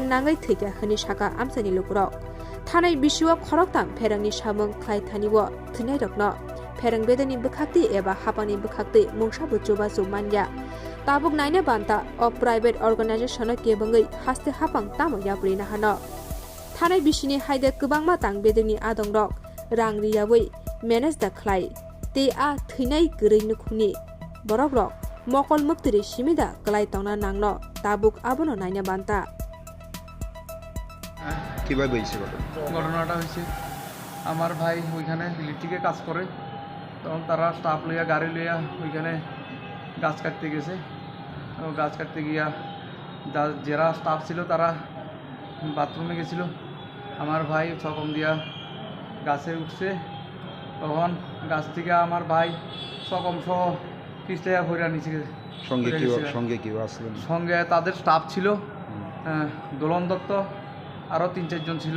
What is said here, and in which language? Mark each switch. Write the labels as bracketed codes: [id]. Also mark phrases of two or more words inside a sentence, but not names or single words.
[trp] नाङै थैगा हनि साका आमसानि लुकुरक थानै बिसियो खरकताम फेरंनि सामुंख्लाय थानिवो थैनाय रक न फेरं बेदनि बखाक्ति एबा हापानि बखाक्ति मुंसा बुचुबा जुमान्या ताबुक नायने बान्ता अ [en] private organisation [trp] केबंगै हास्ते हापां तामो याब्रिना हन थानाय बिसिनि हायदे गोबां मातां बेदनि आदं रक रां रियावै मेनेज द ख्लाय ते आ थैनाय गरैनो खुनि बरक रक मकल मुक्तिरि सिमिदा गलाय तंना नांनो ताबुक आबनो नायना बान्ता [bn] কিভাবে হয়েছে ঘটনাটা হয়েছে আমার ভাই ওইখানে ইলেকট্রিকে কাজ করে তখন তারা স্টাফ লইয়া গাড়ি লইয়া ওইখানে গাছ কাটতে গেছে গাছ কাটতে গিয়া যারা স্টাফ ছিল তারা বাথরুমে গেছিল আমার ভাই সকম দিয়া গাছে উঠছে তখন গাছ থেকে আমার ভাই সকম সহ পিছলে ভরা নিচে সঙ্গে তাদের স্টাফ ছিল দোলন দত্ত আরও 3-4 জন ছিল।